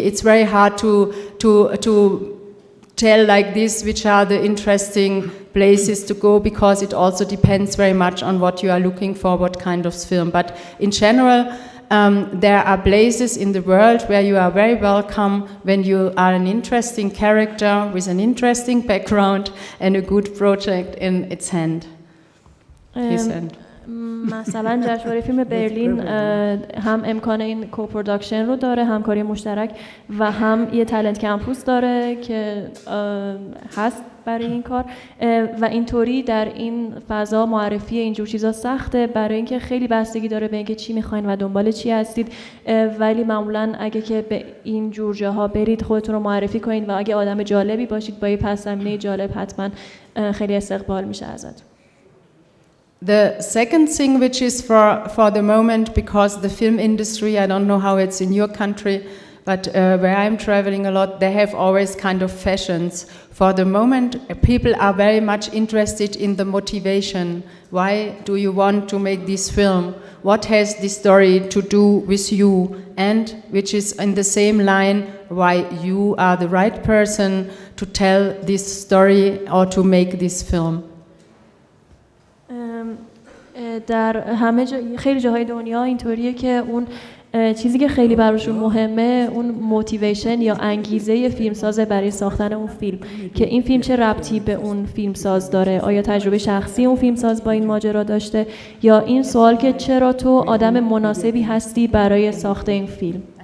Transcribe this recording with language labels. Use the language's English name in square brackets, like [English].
[English] It's very hard to tell like this which are the interesting places to go, because it also depends very much on what you are looking for, what kind of film. But in general, there are places in the world where you are very welcome when you are an interesting character with an interesting background and a good project in its hand. His hand. [Persian] مثلا جشنواره فیلم برلین هم امکان این کوپروداکشن رو داره، همکاری مشترک، و هم یه تالنت کمپوس داره که هست برای این کار و اینطوری در این فضا معرفی اینجور چیزا سخته، برای اینکه خیلی بستگی داره به اینکه چی میخواین و دنبال چی هستید. ولی معمولا اگه که به این جور جاها برید خودتون رو معرفی کنید و اگه آدم جالبی باشید با یه پس زمینه جالب حتما خیلی استقبال میشه ازتون. [English] The second thing which is for the moment, because the film industry, I don't know how it's in your country, but where I'm traveling a lot, they have always kind of fashions. For the moment, people are very much interested in the motivation. Why do you want to make this film? What has this story to do with you? And which is in the same line, why you are the right person to tell this story or to make this film. [Persian] در همه خیلی جاهای دنیا اینطوریه که اون چیزی که خیلی براشون مهمه اون موتیویشن یا انگیزه فیلمساز برای ساختن اون فیلم، که این فیلم چه ربطی به اون فیلمساز داره، آیا تجربه شخصی اون فیلمساز با این ماجرا داشته، یا این سوال که چرا تو آدم مناسبی هستی برای ساخت این فیلم.